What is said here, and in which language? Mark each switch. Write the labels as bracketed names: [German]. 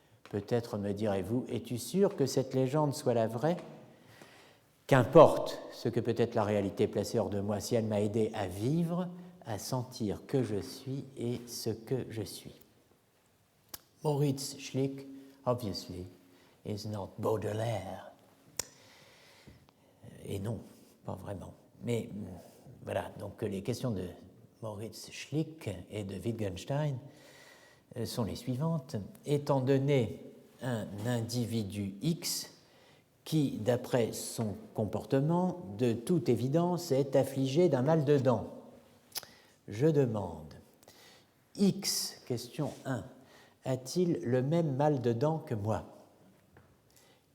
[French] Peut-être me direz-vous, es-tu sûr que cette légende soit la vraie ? Qu'importe ce que peut être la réalité placée hors de moi, si elle m'a aidé à vivre, à sentir que je suis et ce que je suis. [English] Moritz Schlick, obviously, is not Baudelaire. [French] Et non, pas vraiment. Mais voilà, donc les questions de Moritz Schlick et de Wittgenstein sont les suivantes. Étant donné un individu X qui, d'après son comportement, de toute évidence est affligé d'un mal de dents, je demande, X, question 1, a-t-il le même mal de dents que moi ?